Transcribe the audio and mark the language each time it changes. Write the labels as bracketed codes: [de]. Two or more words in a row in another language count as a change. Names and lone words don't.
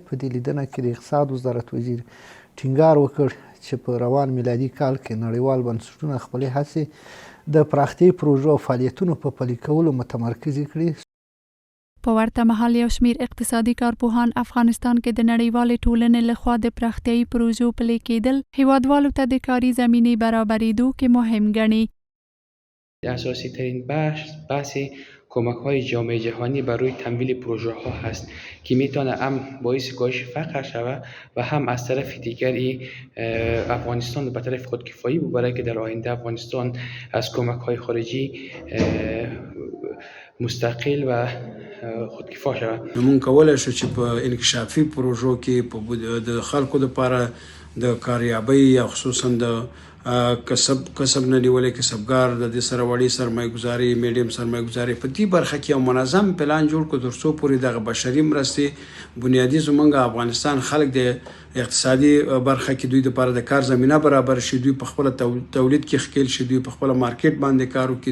[ps] په دې لیدنه کې د اقتصاد وزارت وزیر ټینګار وکړ چې په روان میلادي کال کې نړیوال بنسټونه خپلې هڅې د پراختیايي پروژو او فعالیتونو په پلي کولو متمرکز کړي. په ورته مهال یو شمیر اقتصادي کارپوهان افغانستان کې د نړیوالې ټولنې لخوا د پراختیايي پروژو پلي کېدل هیوادوالو ته د کاري زمینې برابریدو کې مهم ګڼي. [fa] اساسی ترین بحث کمک های جامعه جهانی برای تمویل پروژه ها هست که میتونه هم باعث کاهش فقر شود و هم از طرف دیگری افغانستان به طرف خودکفایی ببره که در آینده افغانستان از کمک های خارجی مستقل و خودکفا شود. [ps] مونږ کولای شو چې په انکشافي پروژو کې د خلکو لپاره د کاریابۍ یا خصوصا د کسب نه نیولې کسبګار د دې سره وړي سرمایه ګزاري میډیم سرمایه ګزاري په دې برخه کې یو منظم پلان جوړ کړو تر څو پورې دغه بشري مرستې بنیادي زمونږ افغانستان خلک د اقتصادي برخه کې دوی لپاره د کار زمینه برابر شي، دوی په خپل تولید کې ښکیل شي، دوی په خپل مارکیټ باندې کار وکړي.